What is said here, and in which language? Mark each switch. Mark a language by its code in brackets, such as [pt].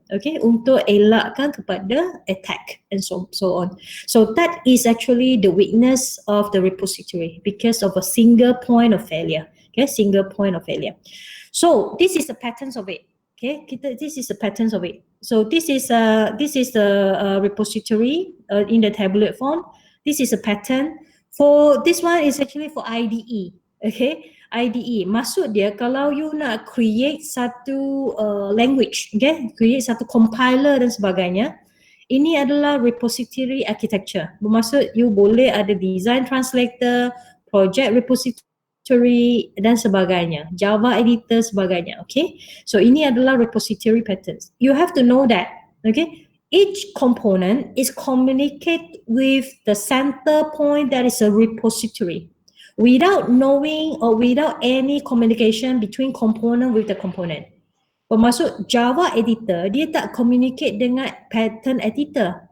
[ms] Okay, untuk elakkan kepada attack [en] and so on. So that is actually the weakness of the repository because of a single point of failure. Okay, single point of failure. So this is the patterns of it. Okay, this is the patterns of it. So this is the repository in the tabular form. This is a pattern. For this one is actually for IDE. [ms] Okay, IDE. Maksud dia kalau you nak create satu language, okay, create satu compiler dan sebagainya, ini adalah repository architecture. Bermaksud you boleh ada design translator, project repository dan sebagainya, Java editor sebagainya. Okay, so ini adalah repository patterns. [en] You have to know that, okay, each component is communicate with the center point that is a repository. Without knowing or without any communication between component with the component. [ms] Bermaksud Java editor, dia tak communicate dengan pattern editor.